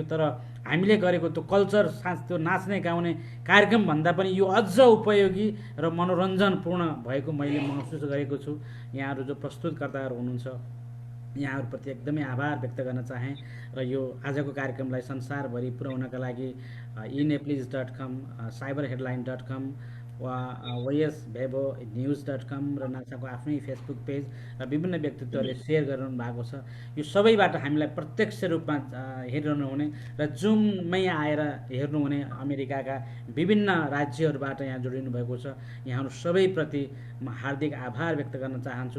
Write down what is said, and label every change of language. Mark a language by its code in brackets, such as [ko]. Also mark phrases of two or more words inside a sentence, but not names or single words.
[ne] तर हामीले गरेको त्यो कल्चर त्यो नाच्ने गाउने कार्यक्रम भन्दा पनि यो अझ उपयोगी र मनोरञ्जनपूर्ण भएको मैले महसुस गरेको छु। यहाँहरू जो प्रस्तुतकर्ताहरू हुनुहुन्छ यहाँहरूप्रति एकदमै आभार व्यक्त गर्न चाहेँ। र यो आजको कार्यक्रमलाई संसारभरि पुर्याउनका लागि eNeplis.com, cyberheadline.com, YesVevoNews.com र नासाको आफ्नै फेसबुक पेज र विभिन्न व्यक्तित्वहरूले सेयर गरिरहनु भएको छ। यो सबैबाट हामीलाई प्रत्यक्ष रूपमा हेरिरहनुहुने र जुममै आएर हेर्नुहुने अमेरिकाका विभिन्न राज्यहरूबाट यहाँ जोडिनु भएको छ, यहाँहरू सबैप्रति म हार्दिक आभार व्यक्त गर्न चाहन्छु।